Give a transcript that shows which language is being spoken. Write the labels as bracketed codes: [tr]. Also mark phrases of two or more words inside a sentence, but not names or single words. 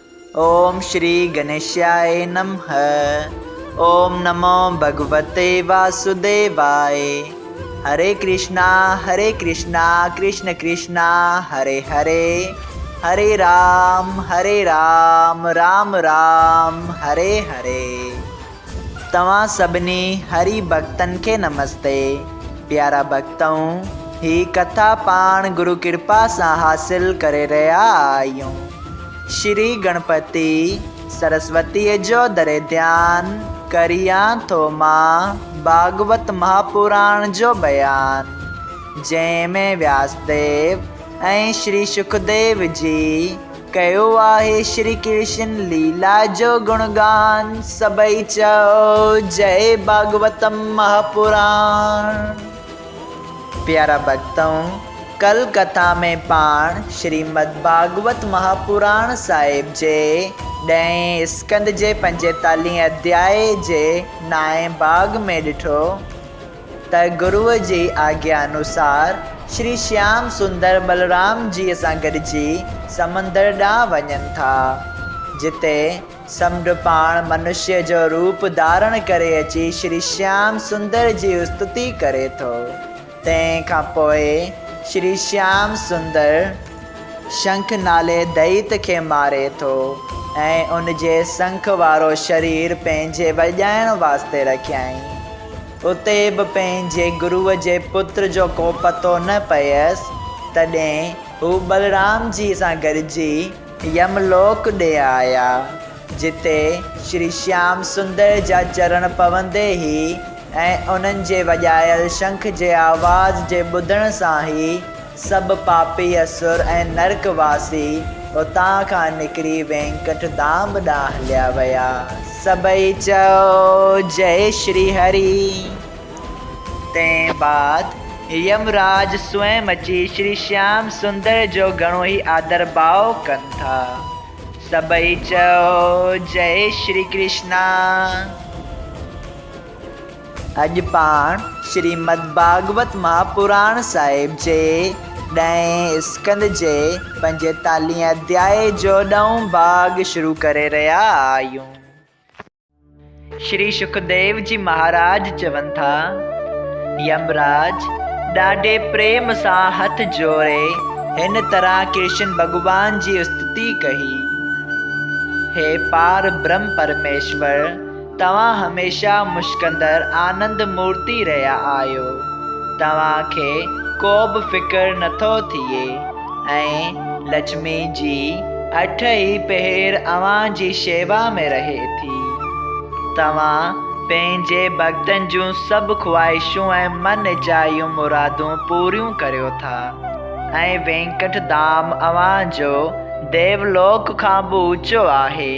[sa] ओम श्री गणेशाय नमः। ओम नमो भगवते वासुदेवाय। हरे कृष्णा कृष्ण कृष्णा हरे हरे, हरे राम राम राम हरे हरे। [sd] तव्हां सभिनी हरि भक्तन के नमस्ते। प्यारा भक्तों, ही कथा पाण गुरु कृपा सां हासिल करे रहा आहियूं। श्री गणपति सरस्वती जो दरे ध्यान करियां थो मां भागवत महापुराण जो बयान, जंहिंमें व्यासदेव ऐं श्री सुखदेव जी कयो आहे श्री कृष्ण लीला जो गुणगान। सभई चओ जय भागवतम महापुराण। प्यारा भक्तों, कल कथा में पाण श्रीमद भागवत महापुराण साहिब जे 10 स्कंद जे 45 अध्याय जे 9 भाग में ॾिठो त गुरुअ जी आज्ञा अनुसार श्री श्याम सुंदर बलराम जी सां गॾिजी समंदर ॾांहुं वञनि था, जिते समुंड पाण मनुष्य जो रूप धारण करे अची श्री श्याम सुंदर जी स्तुति करे थो। तंहिंखां पोइ श्री श्याम सुंदर शंख नाले दैत खे मारे थो ऐं उन जे शंख वारो शरीर पंहिंजे वॼाइण वास्ते रखियईं। उते बि पंहिंजे गुरुअ जे पुत्र जो को पतो न पयसि। तॾहिं हू बलराम जी सां गॾिजी यमलोक ॾे आया, जिते श्री श्याम सुंदर जा चरण पवंदे ई ऐं उन्हनि जे वॼायल शंख जे आवाज़ जे ॿुधण सां ई सभु पापी असुर ऐं नरकवासी उतां खां निकिरी वेंकट धाम ॾांहुं हलिया विया। सभई चओ जय श्री हरि। तंहिं बाद यमराज स्वयं अची श्री श्याम सुंदर जो घणो ई आदर भाव कनि था। सभई चओ जय श्री कृष्णा। अॼु पाण श्रीमद भागवत महापुराण साहिब जे 10 स्कंद जे 45 अध्याय जो 9 भाग शुरू करे रहिया आहियूं। श्री सुखदेव जी महाराज चवनि था, यमराज ॾाढे प्रेम सां हथ जोड़े हिन तरह कृष्ण भॻवान जी स्तुति कही। हे पार ब्रह्म परमेश्वर, तव्हां हमेशा मुश्कंदर आनंद मूर्ति रहिया आहियो। तव्हांखे को बि फिकर नथो थिए ऐं लक्ष्मी जी 8 ई पहर अव्हां जी शेवा में रहे थी। तव्हां पंहिंजे भक्तनि जूं सभु ख़्वाहिशूं ऐं मन जायूं मुरादूं पूरियूं करियो था ऐं वेंकट धाम अव्हां जो देवलोक खां बि ऊचो आहे।